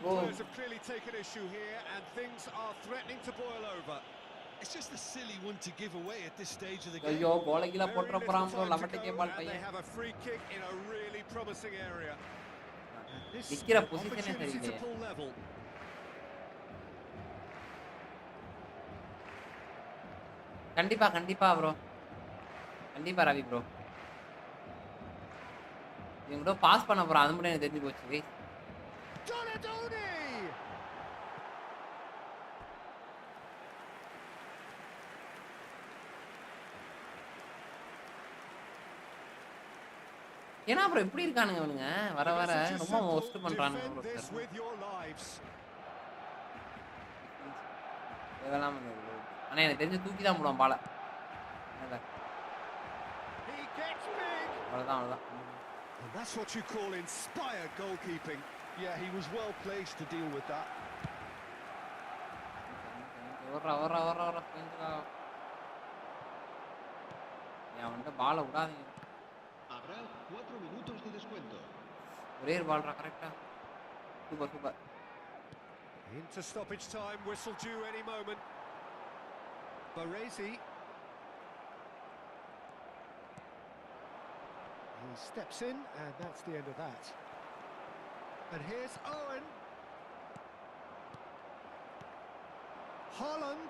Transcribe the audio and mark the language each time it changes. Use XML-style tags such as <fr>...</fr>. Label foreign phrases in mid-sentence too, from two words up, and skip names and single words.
<en>players have clearly taken issue here and things are threatening to boil over. It's just a silly one to give away at this stage of the game. Very little time to go, and they have a free kick in a really promising area. And this opportunity to pull level.</en> <ta>கண்டிப்பா bro. கண்டிப்பா ரவி bro. இவங்க பாஸ் பண்ண போறான், அது மட்டும் எனக்கு தெரிஞ்சு போச்சு. ஏன்னா அப்புறம் எப்படி இருக்கானுங்க அவனுங்க, வர வர ரொம்ப மோஸ்ட் பண்றானுங்க bro. இதெல்லாம் ஆனா எனக்கு தெரிஞ்சு தூக்கி தான் போடுவான் பால. அவ்வளவுதான்.</ta> <en>And that's what you call inspired goalkeeping. Yeah, he was well placed to deal with that.</en> <ta>அவன்கிட்ட பால விடாதீங்க.</ta> <es>Habrá 4 minutos de descuento.</es> <ta>ஒரே பால்ரா கரெக்ட்டா. சூப்பர்.</ta> <en>Into stoppage time, whistle due any moment. Baresi. He steps in, and that's the end of that. And here's Owen. Haaland.</en>